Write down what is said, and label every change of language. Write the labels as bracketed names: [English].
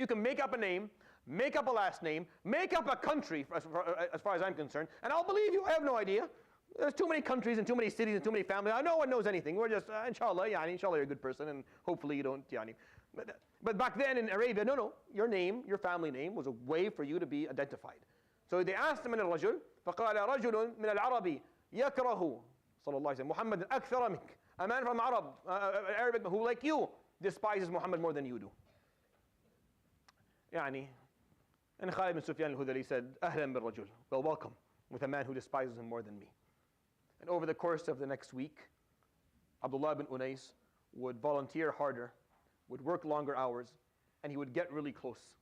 [English] You can make up a name, make up a last name, make up a country as far as I'm concerned, and I'll believe you. I have no idea. There's too many countries and too many cities and too many families. No one knows anything. We're just, inshallah, inshallah, you're a good person, and hopefully you don't, But back then in Arabia, no, your name, your family name was a way for you to be identified. So they asked him, [Arabic] من الرجل فقال رجل من العرب يكره صلى الله عليه وسلم محمد أكثر منك. [English] A man from Arab, Arabic who like you despises Muhammad more than you do. يعني, and Khalid bin Sufyan al-Hudhali said, [Arabic] أهلا بالرجل, [English] well, welcome, with a man who despises him more than me. And over the course of the next week, Abdullah bin Unais would volunteer harder, would work longer hours, and he would get really close.